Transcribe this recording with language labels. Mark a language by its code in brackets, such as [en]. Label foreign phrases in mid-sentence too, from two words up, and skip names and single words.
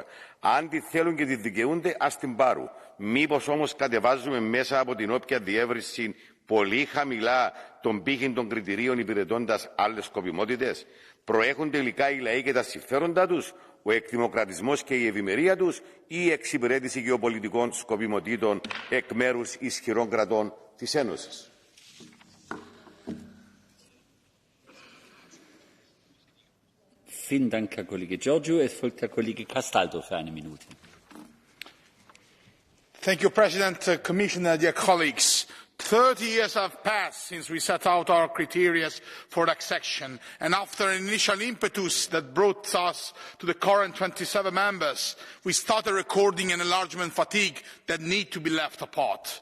[el] Αν τη θέλουν και τη δικαιούνται, ας την πάρουν. Μήπως όμως κατεβάζουμε μέσα από την όποια διεύρυνση πολύ χαμηλά τον πύχη των κριτηρίων υπηρετώντας άλλες σκοπιμότητες? Προέχουν τελικά οι λαοί και τα συμφέροντα τους, ο εκδημοκρατισμός και η ευημερία τους, ή η εξυπηρέτηση γεωπολιτικών σκοπιμοτήτων εκ μέρους ισχυρών κρατών της Ένωσης? [de] Vielen Dank, Herr Kollege Georgiou. Es folgt Herr Kollege Castaldo für eine Minute. [en] Thank you, President, Commissioner, dear colleagues. 30 years have passed since we set out our criteria for accession, and after an initial impetus that brought us to the current 27 members, we started recording an enlargement fatigue that need to be left apart.